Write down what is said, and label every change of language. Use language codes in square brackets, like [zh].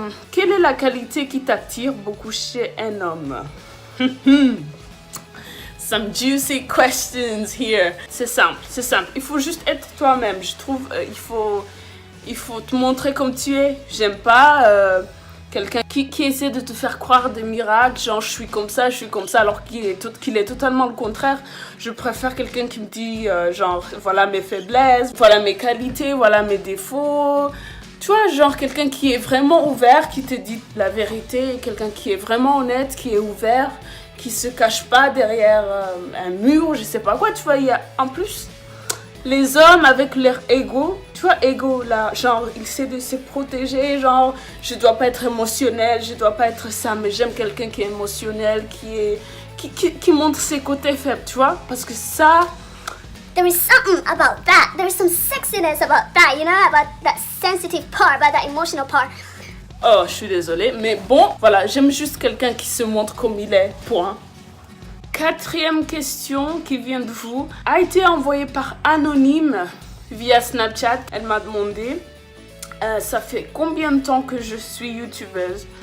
[fr] Quelle est la qualité qui t'attire beaucoup chez un homme? [en] Some juicy questions here. [fr] C'est simple. Il faut juste être toi-même. Je trouve il faut te montrer comme tu es. J'aime pas quelqu'un qui essaie de te faire croire des miracles, genre je suis comme ça, alors qu'il est totalement le contraire. Je préfère quelqu'un qui me dit genre voilà mes faiblesses, voilà mes qualités, voilà mes défauts. Tu vois, genre quelqu'un qui est vraiment ouvert, qui te dit la vérité, quelqu'un qui est vraiment honnête, qui est ouvert, qui se cache pas derrière un mur, je sais pas quoi, tu vois. Il y a en plus les hommes avec leur ego, tu vois, ego là, genre il essaie de se protéger, genre je dois pas être émotionnel, je dois pas être ça, mais j'aime quelqu'un qui est émotionnel, qui montre ses côtés faibles, tu vois, parce que ça, [en] there is something about that, there is some sexiness about that, you know, about that sensitive part, about that emotional part. [fr] Oh, je suis désolée, mais bon, voilà, j'aime juste quelqu'un qui se montre comme il est, point. Quatrième question qui vient de vous a été envoyée par Anonyme via Snapchat. Elle m'a demandé ça fait combien de temps que je suis youtubeuse?